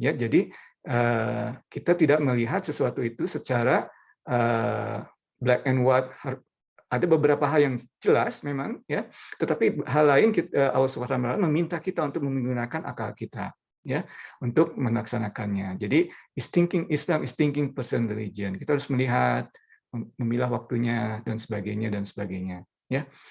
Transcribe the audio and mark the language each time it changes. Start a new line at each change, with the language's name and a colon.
Indonesian: Ya, jadi kita tidak melihat sesuatu itu secara
English: black and white.
Indonesian: Ada beberapa hal yang jelas memang ya, tetapi hal lain Allah SWT meminta kita untuk menggunakan akal kita ya untuk melaksanakannya. Jadi
English: Islam is thinking person religion.
Indonesian: Kita harus melihat, memilah waktunya dan sebagainya ya.